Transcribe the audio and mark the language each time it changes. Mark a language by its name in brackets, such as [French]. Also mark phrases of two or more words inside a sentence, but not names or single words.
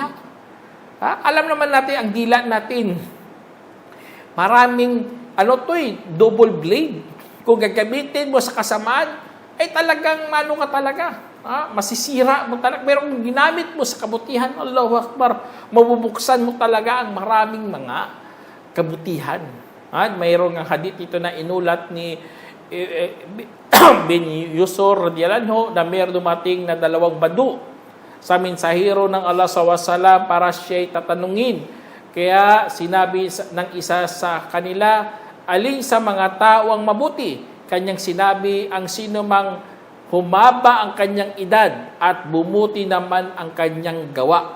[Filipino] Alam naman natin, ang dila natin, maraming, [English] double blade. [Filipino] Kung gagamitin mo sa kasamaan, ay talagang ka talaga. Masisira mo talaga. Pero kung ginamit mo sa kabutihan, [Arabic] الله أكبر, [Filipino] mabubuksan mo talaga ang maraming mga kabutihan. Mayroong ang hadith ito na inulat ni bin Yusur [Arabic] رضي الله عنه [Filipino] na mayroong dumating na 2 badu sa mensahero ng Allah SAW para siya'y tatanungin. Kaya sinabi ng isa sa kanila, alin sa mga tao ang mabuti? Kanyang sinabi, ang sino mang humaba ang kanyang edad at bumuti naman ang kanyang gawa.